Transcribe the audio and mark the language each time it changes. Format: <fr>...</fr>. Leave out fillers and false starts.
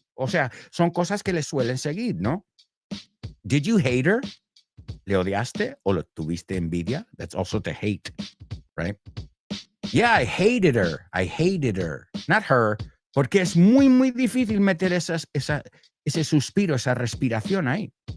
<es>O sea, son cosas que le suelen seguir, ¿no?</es> <en>Did you hate her?</en> <es>¿Le odiaste o le tuviste envidia?</es> <en>That's also to hate, right? Yeah, I hated her. Not her.</en> <es>Porque es muy, muy difícil meter ese suspiro, esa respiración ahí.</es>